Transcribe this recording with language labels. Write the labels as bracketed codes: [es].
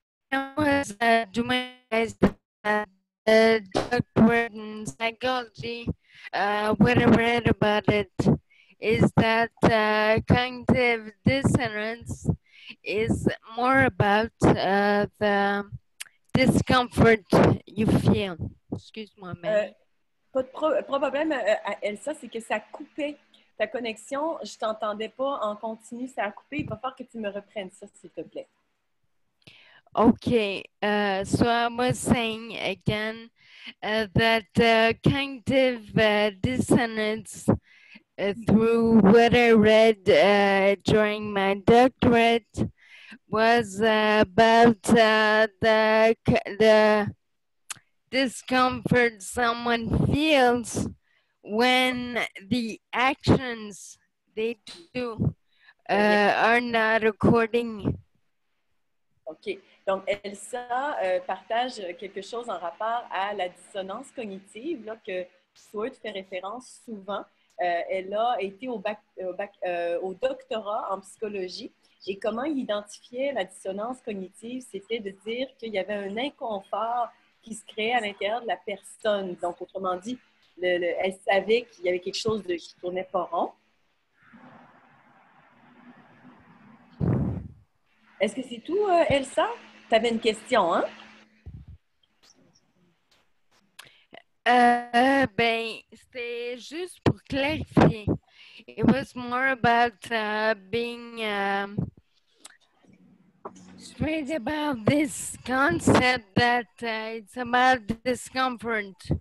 [en] I was doing a doctorate in psychology. What I read about it is that cognitive dissonance is more about the discomfort you feel. [fr] Excuse-moi, Marie. Pas de problème, Elsa, c'est que ça coupait ta connexion. Je t'entendais pas en continu, ça a coupé. Il va falloir que tu me reprennes ça, s'il te plaît. [en] Okay, so I was saying again that cognitive dissonance through what I read during my doctorate was about the discomfort someone feels when the actions they do are not according. OK. [fr] Donc, Elsa partage quelque chose en rapport à la dissonance cognitive là, que Stuart fait référence souvent. Elle a été au doctorat en psychologie et comment il identifiait la dissonance cognitive, c'était de dire qu'il y avait un inconfort qui se créait à l'intérieur de la personne. Donc, autrement dit, elle savait qu'il y avait quelque chose qui ne tournait pas rond. Est-ce que c'est tout, Elsa? Tu avais une question, hein? Ben, c'était juste pour clarifier. [en] It was more about being straight about this concept that it's about discomfort.